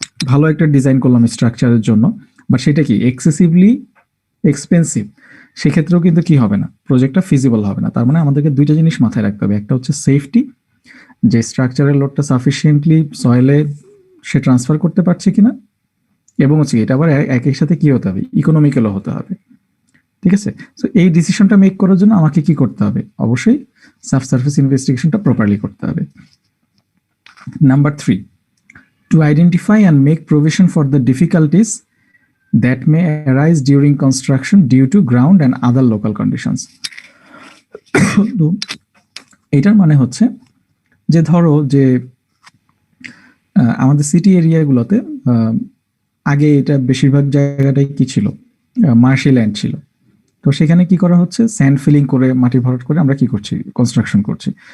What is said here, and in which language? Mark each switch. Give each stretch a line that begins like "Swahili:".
Bangla: ভালো একটা ডিজাইন করলাম স্ট্রাকচারের জন্য, বাট সেটা কি এক্সেসিভলি এক্সপেন্সিভ, সেক্ষেত্রেও কিন্তু কি হবে না, প্রজেক্টটা ফিজিবল হবে না। তার মানে আমাদেরকে দুইটা জিনিস মাথায় রাখতে হবে, একটা হচ্ছে সেফটি, যে স্ট্রাকচারের লোডটা সাফিসিয়েন্টলি সয়েলে সে ট্রান্সফার করতে পারছে কিনা, এবং হচ্ছে এটা আবার একই সাথে কি হতে হবে, ইকোনমিক্যালও হতে হবে। ঠিক আছে, সো এই ডিসিশনটা মেক করার জন্য আমাকে কি করতে হবে, অবশ্যই সাবসারফেস ইনভেস্টিগেশনটা প্রপারলি করতে হবে।
English: Number 3, to identify and make provision for the difficulties that may arise during construction due to ground and other local conditions.
Bangla: তো এটার মানে হচ্ছে যে ধরো যে আমাদের সিটি এরিয়াগুলোতে আগে এটা বেশিরভাগ জায়গাটাই কি ছিল, মার্শি ল্যান্ড ছিল। তো সেখানে কি করা হচ্ছে, স্যান্ড ফিলিং করে মাটি ভরাট করে আমরা কি করছি, কনস্ট্রাকশন করছি।